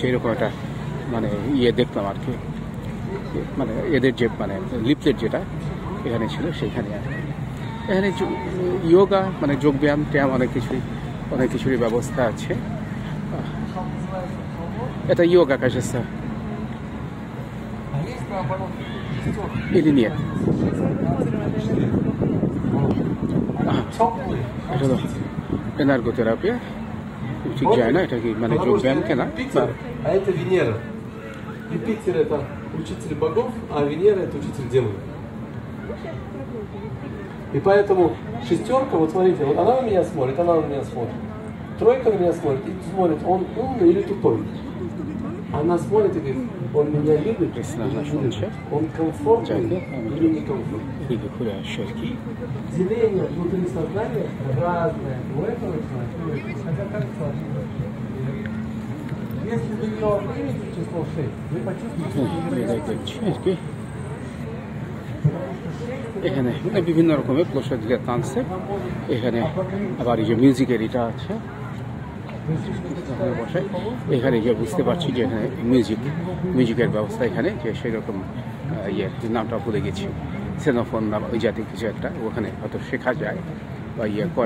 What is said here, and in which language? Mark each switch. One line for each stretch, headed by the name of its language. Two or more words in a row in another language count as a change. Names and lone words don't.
Bangla: এরকম একটা মানে দেখলাম আর কি, মানে এদের যে মানে লিফলেট যেটা এখানে ছিল সেখানে আর কি। এখানে যোগা মানে যোগব্যায়াম ট্যাম অনেক কিছুরই ব্যবস্থা আছে। এটা যোগা
Russian: кажется или нет?
Bangla: এটা তো এনার্গোথেরাপি, ঠিক যায় না, এটা কি মানে যোগব্যায়াম কেনা?
Russian: А это Венера. Юпитер это учитель богов, а Венера это учитель демонов. И поэтому шестерка, вот смотрите, вот она на меня смотрит, она на меня смотрит. Тройка на меня смотрит и смотрит, он умный или тупой. Она смотрит и говорит, он меня любит или не любит, он комфортный или некомфортный. Деление внутри сознания разное у этого человека. Хотя кажется, если вы ее примете число 6, вы почувствуете,
Bangla: এখানে বিভিন্ন রকমের প্রসাদীরা টানছে। এখানে আবার এই যে মিউজিকের এটা আছে বসে, এখানে যে বুঝতে পারছি যে এখানে মিউজিকের ব্যবস্থা এখানে, যে সেই রকম নামটা ভুলে গেছি, সেনোফোন নাম ওই জাতীয় কিছু একটা, ওখানে হয়তো শেখা যায় বা করে।